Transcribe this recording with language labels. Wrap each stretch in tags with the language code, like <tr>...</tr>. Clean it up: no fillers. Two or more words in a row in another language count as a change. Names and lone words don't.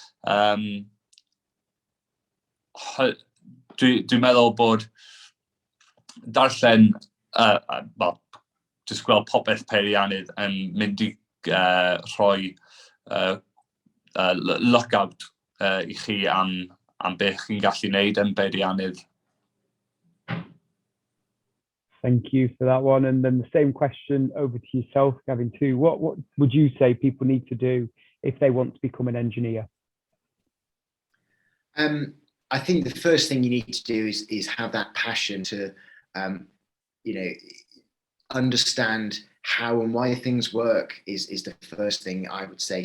<cy>Dwi'n meddwl bod darllen, jyst gweld popeth peiriannydd yn mynd I rhoi lookout I chi am beth chi'n gallu wneud yn beiriannydd.</cy> <en>Thank you for that one. And then the same question over to yourself, Gavin, too. What would you say people need to do if they want to become an engineer? I think the first thing you need to do is have that passion to, understand how and why things work is the first thing I would say.</en>